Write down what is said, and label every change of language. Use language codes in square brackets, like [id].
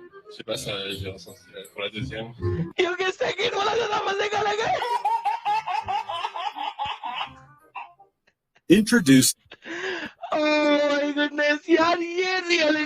[fr] Je sais pas, ça, j'ai ressenti pour la deuxième. [ur] کیونکہ second والا زیادہ مزے کا لگا. [en] Introduce. Oh my goodness, [ur] یار یہ